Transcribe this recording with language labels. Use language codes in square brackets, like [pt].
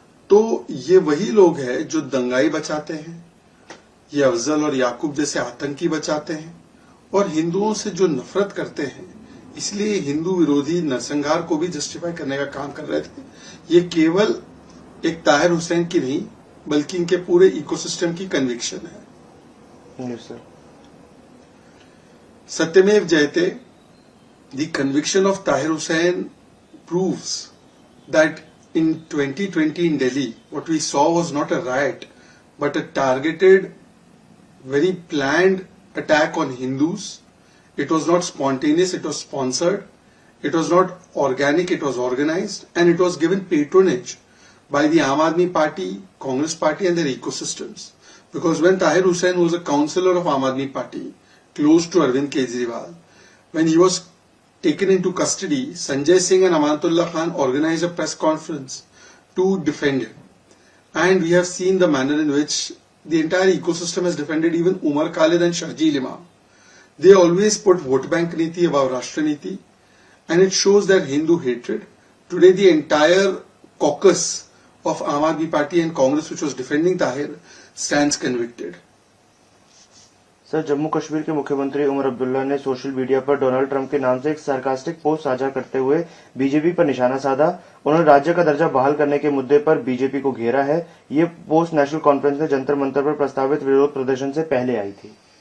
[hi] तो ये वही लोग हैं जो दंगाई बचाते हैं, ये अफजल और याकूब जैसे आतंकी बचाते हैं, और हिंदुओं से जो नफरत करते हैं, इसलिए हिंदू विरोधी नरसंहार को भी जस्टिफाई करने का काम कर रहे थे। ये केवल एक ताहिर हुसैन की नहीं, बल्कि इनके पूरे इकोसिस्टम की कन्विक्शन है। सत्यमेव जयते, [en] The conviction of Tahir Hussain proves that in 2020 in Delhi, what we saw was not a riot, but a targeted, very planned attack on Hindus. It was not spontaneous, it was sponsored. It was not organic, it was organized, and it was given patronage by the Aam Aadmi Party, Congress Party and their ecosystems. Because when Tahir Hussain was a councillor of Aam Aadmi Party, close to Arvind Kejriwal, when he was taken into custody, Sanjay Singh and Amanatullah Khan organized a press conference to defend him. And we have seen the manner in which the entire ecosystem has defended even Umar Khalid and Sharjeel Imam. They always put vote bank niti above Rashtra niti, and it shows their Hindu hatred. Today the entire caucus of Aam Aadmi Party and Congress, which was defending Tahir, stands convicted. [hi] Sir, Jammu Kashmir के मुख्यमंत्री उमर अब्दुल्ला ने social media पर Donald Trump के नाम से एक sarcastic post साझा करते हुए बीजेपी पर निशाना साधा। उन्होंने राज्य का दर्जा बहाल करने के मुद्दे पर बीजेपी को घेरा है। ये पोस्ट नेशनल कॉन्फ्रेंस में जंतर मंतर पर प्रस्तावित विरोध प्रदर्शन से पहले आई थी।